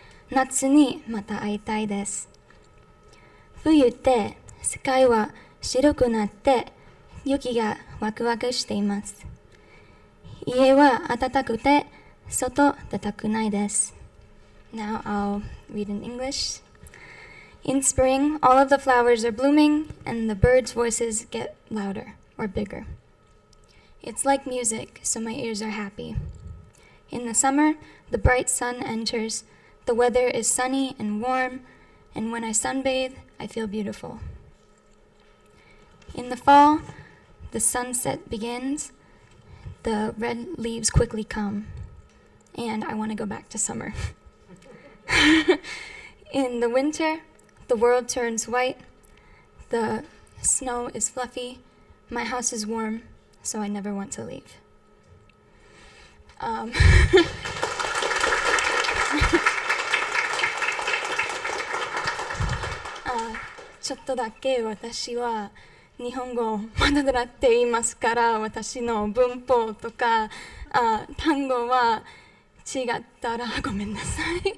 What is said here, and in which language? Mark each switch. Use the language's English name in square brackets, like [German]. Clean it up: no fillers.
[Japanese] 夏にまた会いたいです。冬って世界は白くなって雪がワクワクしています。家は暖かくて外出たくないです。 [English] Now I'll read in English. In spring, all of the flowers are blooming and the birds' voices get louder or bigger. It's like music, so my ears are happy. In the summer, the bright sun enters. The weather is sunny and warm, and when I sunbathe, I feel beautiful. In the fall, the sunset begins. The red leaves quickly come, and I want to go back to summer. In the winter, the world turns white. The snow is fluffy. My house is warm, so I never want to leave. [Japanese] Uh, ちょっとだけ私は日本語をまだ習っていますから、私の文法とか単語は違ったらごめんなさい。